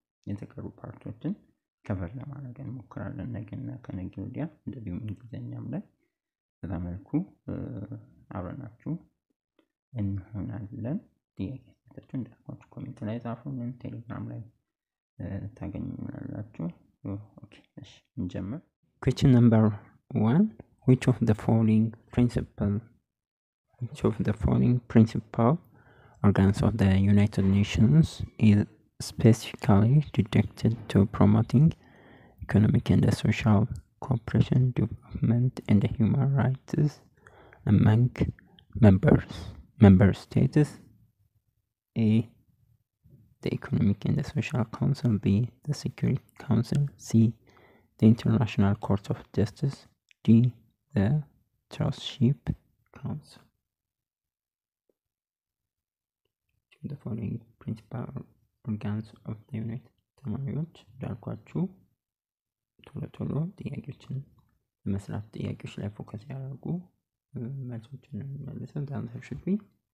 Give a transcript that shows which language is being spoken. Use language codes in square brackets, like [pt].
[am] የተቀሩ ፓርቶችን ከቨር ለማድረግ እንሞክራለን ነገና ከነገ ወዲያ። እንደዚሁም እንግሊዘኛም ላይ በዛ መልኩ አብረናችሁ እንሆናለን። ጥያቄዎቻችሁ እንዳልኳችሁ ኮሜንት ላይ ጻፉልን፣ ቴሌግራም ላይ ታገኙናላችሁ። ኦኬ እሺ እንጀምር። [en] Question number 1. Which of the following principal organs of the United Nations is specifically dedicated to promoting economic and social cooperation, development, and human rights among member states? A. The Economic and the Social Council. B. The Security Council. C. The International Court of Justice. D. The Trusteeship Council. The following principal organs of the United [am] ተማሪዎች እንዳልኳችሁ ቶሎ ጥያቄዎችን በመስራት ጥያቄዎች ላይ ፎከስ ያደርጉ መልሶችን እንመልሰን። [en] The answer should be on